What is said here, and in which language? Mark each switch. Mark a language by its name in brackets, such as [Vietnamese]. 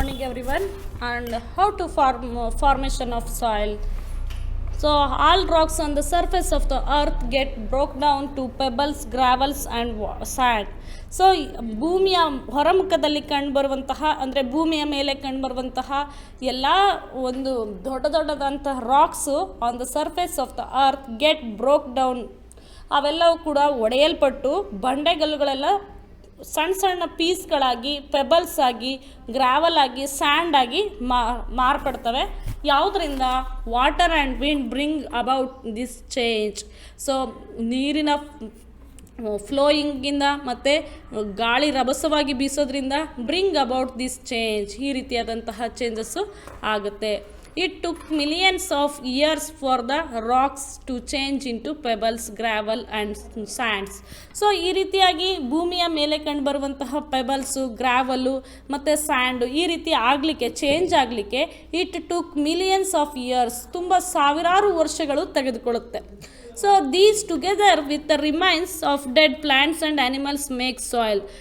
[English] everyone, and how to formation of soil. So all rocks on the surface of the earth get broke down to pebbles, gravels and sand. [Kannada] So ಭೂಮಿಯ ಹೊರಮುಖದಲ್ಲಿ ಕಂಡುಬರುವಂತಹ ಅಂದರೆ ಭೂಮಿಯ ಮೇಲೆ ಕಂಡುಬರುವಂತಹ ಎಲ್ಲ ಒಂದು ದೊಡ್ಡದಾದಂತಹ [English] Rocks on the surface of the earth get broke down. [Kannada] ಅವೆಲ್ಲವೂ ಕೂಡ ಒಡೆಯಲ್ಪಟ್ಟು ಬಂಡೆಗಲ್ಲುಗಳೆಲ್ಲ ಸಣ್ಣ ಸಣ್ಣ ಪೀಸ್ಗಳಾಗಿ, ಪೆಬಲ್ಸ್ ಆಗಿ, ಗ್ರಾವಲ್ ಆಗಿ, ಸ್ಯಾಂಡ್ ಆಗಿ ಮಾರ್ಪಡ್ತವೆ. ಯಾವುದರಿಂದ? [English] Water and wind bring about this change. [Kannada] So ನೀರಿನ ಫ್ಲೋಯಿಂಗಿಂದ ಮತ್ತು ಗಾಳಿ ರಭಸವಾಗಿ ಬೀಸೋದ್ರಿಂದ [English] bring about this change, [Kannada] ಈ ರೀತಿಯಾದಂತಹ ಚೇಂಜಸ್ಸು ಆಗುತ್ತೆ. [English] It took millions of years for the rocks to change into pebbles, gravel and sands. [Kannada] So ಈ ರೀತಿಯಾಗಿ ಭೂಮಿಯ ಮೇಲೆ ಕಂಡುಬರುವಂತಹ ಪೆಬಲ್ಸು, ಗ್ರಾವಲು ಮತ್ತು ಸ್ಯಾಂಡು ಈ ರೀತಿ ಚೇಂಜ್ ಆಗಲಿಕ್ಕೆ [English] it took millions of years, [Kannada] ತುಂಬ ಸಾವಿರಾರು ವರ್ಷಗಳು ತೆಗೆದುಕೊಳ್ಳುತ್ತೆ. [English] So these together with the remains of dead plants and animals make soil.